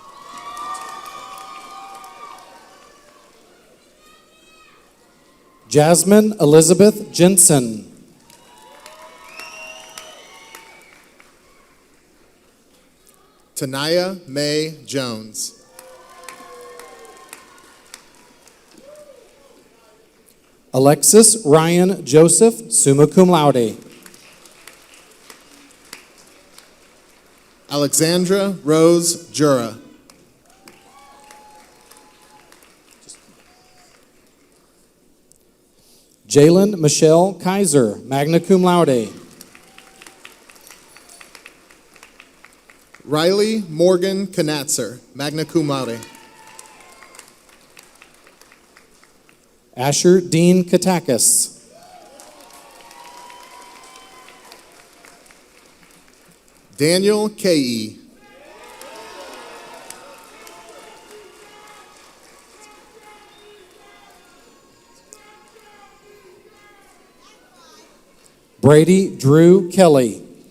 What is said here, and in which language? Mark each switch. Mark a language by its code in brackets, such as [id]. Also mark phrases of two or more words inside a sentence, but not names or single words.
[en] Jasmine Elizabeth Jensen. Tanaya Mae Jones. Alexis Ryan Joseph, [la] summa cum laude. [en] Alexandra Rose Jura. Jalen Michelle Kaiser, [la] magna cum laude. [en] Riley Morgan Knatzer, [la] magna cum laude. [en] Asher Dean Katakis. Daniel K.E. Brady Drew Kelly.